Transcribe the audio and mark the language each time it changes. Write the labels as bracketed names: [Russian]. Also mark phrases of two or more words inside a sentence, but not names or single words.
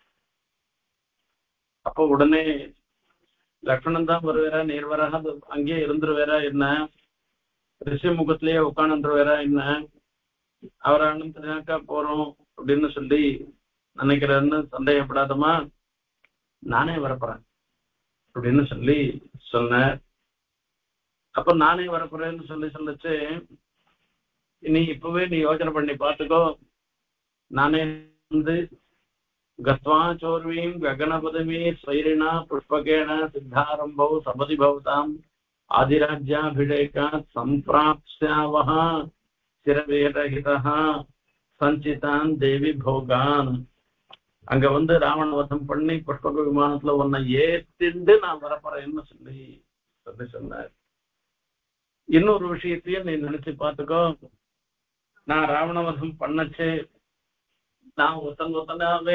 [Tamil] அப்போ உடனே லக்ஷ்மணன் தான் வருவேரா, நீர் வராக அங்கேயே இருந்துருவேரா என்ன, ரிஷி முகத்திலேயே உட்காந்துருவேரா என்ன, அவரை அனுப்பினாக்கா போறோம் அப்படின்னு சொல்லி நினைக்கிறேன்னு சந்தேகப்படாதமா, நானே வரப்போறேன் அப்படின்னு சொல்லி சொன்ன. அப்ப நானே வரப்போறேன்னு சொல்லிச்சு, நீ இப்பவே நீ யோசனை பண்ணி பார்த்துக்கோ, நானே [Sanskrit] गत्वा चोर्वीं गगनपदमी स्वैरिणा पुष्पकेण सिद्धारंभौ सपदि भवताम् आदिराज्याभिषेकात् सम्प्राप्स्यावः चिरवेरहितः सञ्चितान् देवी भोगान्. [Tamil] அங்க ராவணவதம் பண்ணி புஷ்பக விமானத்துல உன்னை ஏத்திண்டு நான் வரப்போறேன்னு சொல்லி சொன்னார். இன்னொரு விஷயத்தையும் நீ நினைச்சு பார்த்துக்கோ, நான் ராவணவதம் பண்ணச்சு நான் ஒத்தனாவே